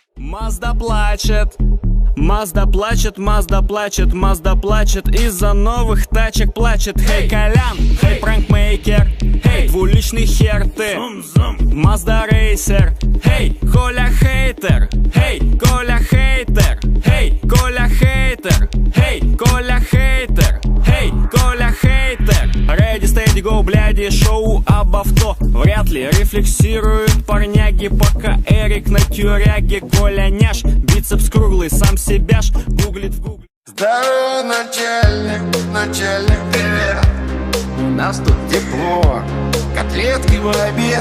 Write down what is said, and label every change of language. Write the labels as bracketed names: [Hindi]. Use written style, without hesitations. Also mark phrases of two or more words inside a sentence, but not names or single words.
[Russian] Мазда плачет, Мазда плачет, Мазда плачет, Мазда плачет. Из-за новых тачек плачет. Хей, Колян, хей, пранкмейкер, хей, двуличный хер ты, Мазда рейсер. Хей, Коля хейтер, хей, Коля хейтер, хей, Коля хейтер, хей, Коля хейтер, хей, Коля хейтер. [English] Ready, steady, go, [Russian] бляди, шоу об авто вряд ли рефлексируют парняги, пока Эрик на тюряге. Коля няш, бицепс круглый, сам себя ж гуглит в гугле. Здорово, начальник, начальник, привет. У нас тут тепло, котлетки в обед.